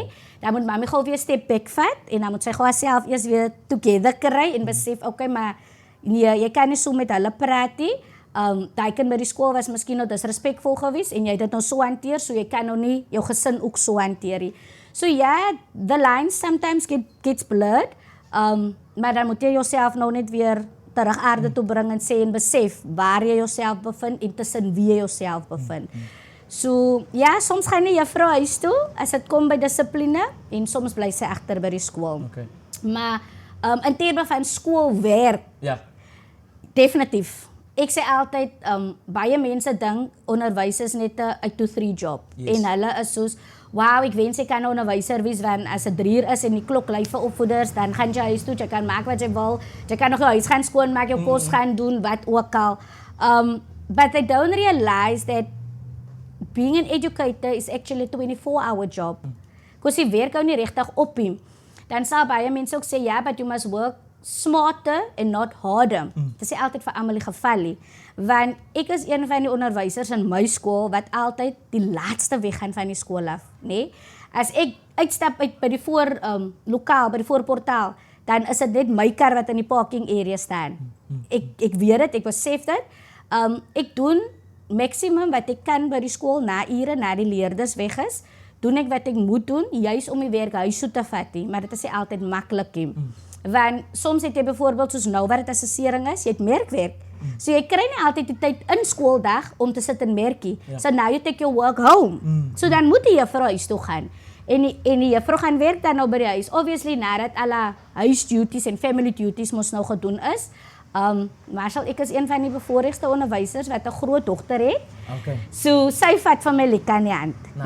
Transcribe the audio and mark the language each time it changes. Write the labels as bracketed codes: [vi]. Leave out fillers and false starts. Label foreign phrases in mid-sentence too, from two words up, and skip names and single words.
[af] Dan moet mami gou weer 'n [en] step back [af] vat en dan moet sy gou haarself eers weer together kry en besef, okay, maar nee, jy kan nie so met hulle praat nie. Daai kind by die skool was miskien nou disrespekvol geweest en jy het dit nou so hanteer, so jy kan nou nie jou gesin ook so hanteer nie. So ja, [en] the lines sometimes gets blurred, [af] maar dan moet jy jouself nou net weer terug aarde toe bring en sê en besef waar jy jouself bevind en tussen wie jy jouself bevind. So ja, soms gaan die juffrou huis toe as dit kom by dissipline en soms bly sy agter by die skool. Okay. Maar in terme van skoolwerk, Ja. definitief. Ek sê altyd, baie mense dink onderwys is net 'n [en] 8-to-3 job. [af] Yes. En hulle is soos, wow, ek wens ek kan 'n onderwyser wees, want as dit 3 uur is en die klok lui vir opvoeders, dan gaan jy huis toe, jy kan maak wat jy wil, jy kan nog jou huis gaan skoonmaak, jou kos gaan doen, wat ook al. [en] But they don't realize that being an educator is actually a 24-hour job. [af] kos die werk hou nie regtig op nie. Dan sal baie mense ook sê, ja, [en] but you must work smarter and not harder. [af] Dit is nie altyd vir almal die geval nie. Want ek is een van die onderwysers in my skool wat altyd die laaste weggaan van die skool af, nê? As ek uitstap uit by die lokaal, by die voorportaal, dan is dit net my kar wat in die [en] parking area [af] staan. Ek weet dit, ek besef dit. Ek doen maximum wat ek kan by die skool na ure, na die leerders weg is. Doen ek wat ek moet doen, juis om die werk huis toe te vat nie, maar dit is nie altyd maklik nie. Want soms het jy byvoorbeeld soos nou wat dit assessering is, jy het merkwerk. So jy kry nie altyd die tyd in skooldag om te sit en merkie. [en] So now you take your work home. [af] So dan moet die juffrou huis toe gaan. En die juffrou gaan werk dan nou by die huis. Obviously nadat alle huisduties en [en] family duties [af] mos nou gedoen is. Marshall, ek is een van die bevoorregte onderwysers wat 'n groot dogter het. Okay. So sy vat van my lekker aan die hand. Nice.